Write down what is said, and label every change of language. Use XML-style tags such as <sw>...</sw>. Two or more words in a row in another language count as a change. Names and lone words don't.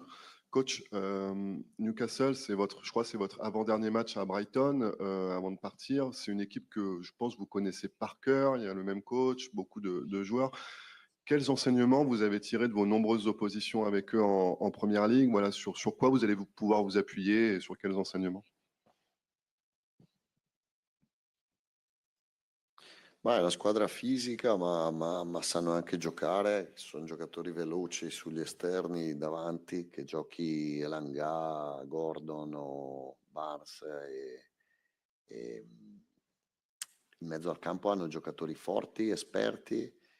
<fr>Coach, Newcastle, je crois que c'est votre avant-dernier match à Brighton avant de partir. C'est une équipe que je pense que vous connaissez par cœur. Il y a le même coach, beaucoup de joueurs. Quels enseignements vous avez tirés de vos nombreuses oppositions avec eux en Première Ligue? Voilà, sur quoi vous allez pouvoir vous appuyer et sur quels enseignements?</fr> <it>Ma è una squadra fisica, ma sanno anche giocare. Sono giocatori veloci sugli esterni davanti, che giochi Elanga, Gordon o Barnes e in mezzo al campo hanno giocatori forti, esperti.</it>